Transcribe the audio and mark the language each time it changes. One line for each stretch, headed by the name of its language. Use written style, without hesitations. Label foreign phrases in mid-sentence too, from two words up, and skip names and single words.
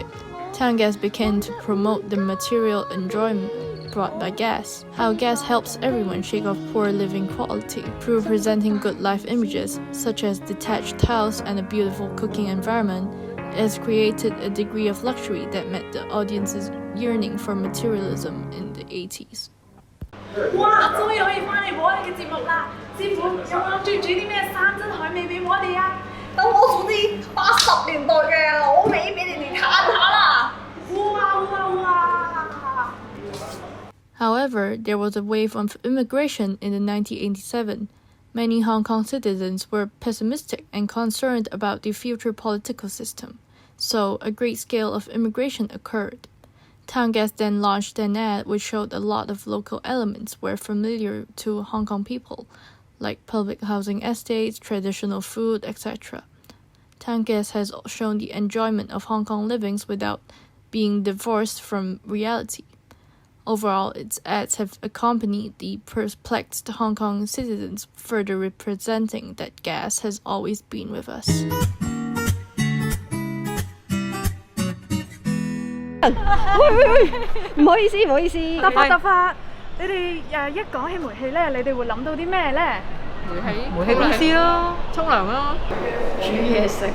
English: Town gas began to promote the material enjoyment brought by gas. How gas helps everyone shake off poor living quality through presenting good life images, such as detached house and a beautiful cooking environment. It has created a degree of luxury that met the audience's yearning for materialism in the 80s.
Cantonese: 哇！終於可以翻嚟摸你嘅節目啦！師傅有冇諗住煮啲咩山珍海味俾我哋啊？等我煮啲80年代嘅老味俾你哋嘆下啦！哇哇哇！
English: However, there was a wave of immigration in the 1987. Many Hong Kong citizens were pessimistic and concerned about the future political system, so a great scale of immigration occurred. Town Gas then launched an ad which showed a lot of local elements were familiar to Hong Kong people, like public housing estates, traditional food, etc. Town Gas has shown the enjoyment of Hong Kong livings without being divorced from reality. Overall, its ads have accompanied the perplexed Hong Kong citizens, further representing that gas has always been with us.
Cantonese: 唔好意思，唔好意思。得發，你哋一講起煤氣咧，你哋會諗到啲咩咧？煤氣公司咯，沖涼咯，煮嘢食。